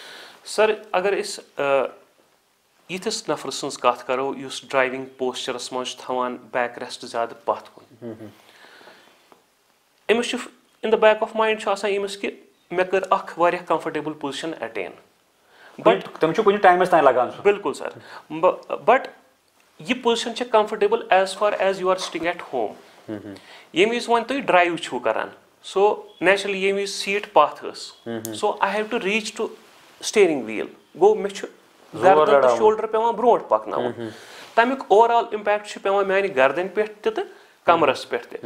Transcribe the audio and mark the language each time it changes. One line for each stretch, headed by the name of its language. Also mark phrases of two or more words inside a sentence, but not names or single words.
Kashmiri: سر اگر أسۍ یِتھِس نفرٕ سٕنٛز کتھ کرو یُس
English: driving posture
Kashmiri: منٛز چھُ تھاوان
English: back rest
Kashmiri: زیادٕ پتھ کُن أمِس چھُ
English: in the back of mind
Kashmiri: چھُ آسان أمِس کہِ مےٚ کٔر اکھ واریاہ
English: comfortable position
Kashmiri: ایٹین بِلکُل سر بٹ یہِ پُزِشن چھِ کمفٲٹیبٕل
English: as far as you are sitting at home.
Kashmiri: ییٚمہِ وِزِ وۄنۍ تُہۍ ڈرایو چھِو کران
English: so naturally
Kashmiri: ییٚمہِ وِزِ سیٖٹ پتھ ٲس
English: so I have to reach to steering wheel
Kashmiri: گوٚو مےٚ چھُ گردن تہٕ شولڈر پیٚوان برونٛٹھ پکناوُن تمیُک
English: over all impact
Kashmiri: چھُ پیٚوان میانہِ گردنہِ پٮ۪ٹھ تہِ تہٕ کمرس پٮ۪ٹھ تہِ.